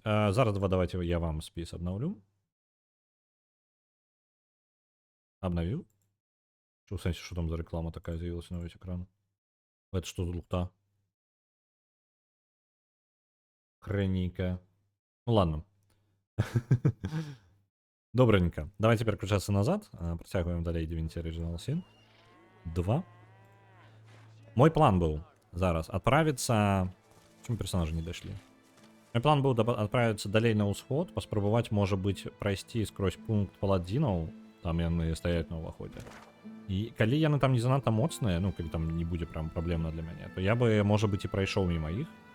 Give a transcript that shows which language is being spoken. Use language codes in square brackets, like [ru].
[be] Зараз давайте я вам спіс абнаўлю. [ru] Обновил. Что в сенсе, что там за реклама такая заявилась на весь экран? Это что за лута? Хроника. Ну ладно. Добренько. Давайте переключаться назад. Протягиваем далее Divinity Original Sin 2. Мой план был зараз отправиться... Почему персонажи не дошли? Мой план был отправиться далее на усход, паспрабаваць, может быть, пройти сквозь пункт паладзінаў. [be] Там яны стаяць на ўваходзе. І калі яны там не занадта моцныя, калі там не будзе прям праблемна для мяне, то я бы, можа быць, і прайшоў міма іх.